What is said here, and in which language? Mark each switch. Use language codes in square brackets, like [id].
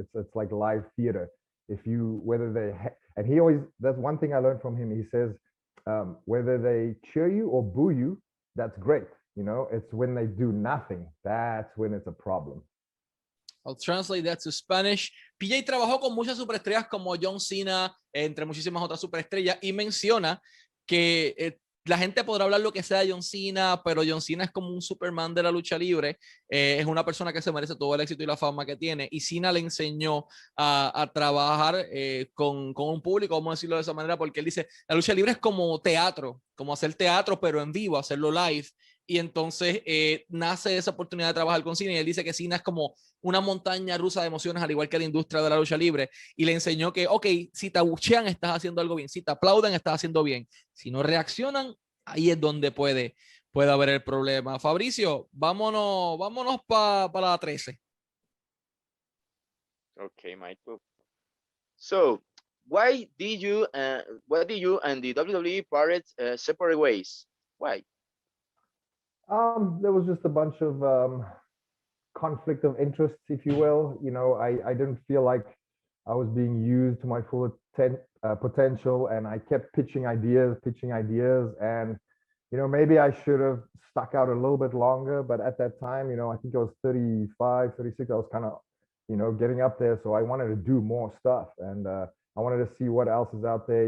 [en] It's like live theater. If you and he always, that's one thing I learned from him. He says, whether they cheer you or boo you, that's great. You know, it's when they do nothing, that's when it's a problem. I'll translate that to Spanish. [es] PJ trabajó con muchas superestrellas como John Cena, entre muchísimas otras superestrellas, y menciona que la gente podrá hablar lo que sea de John Cena, pero John Cena es como un Superman de la lucha libre. Es una persona que se merece todo el éxito y la fama que tiene. Y Cena le enseñó a trabajar con un público, vamos a decirlo de esa manera, porque él dice, la lucha libre es como teatro, como hacer teatro, pero en vivo, hacerlo live. Y entonces nace esa oportunidad de trabajar con Cena, y él dice que Cena es como una montaña rusa de emociones, al igual que la industria de la lucha libre, y le enseñó que, ok, si te abuchean, estás haciendo algo bien, si te aplauden, estás haciendo bien, si no reaccionan, ahí es donde puede haber el problema. Fabricio, vámonos para la 13. [en] Okay, Michael. So, why did you and the WWE parted separate ways? Why? There was just a bunch of conflict of interests, if you will. You know, I didn't feel like I was being used to my full potential, and I kept pitching ideas, and you know, maybe I should have stuck out a little bit longer, but at that time, you know, I think I was 35, 36. I was kind of, you know, getting up there, so I wanted to do more stuff, and I wanted to see what else is out there.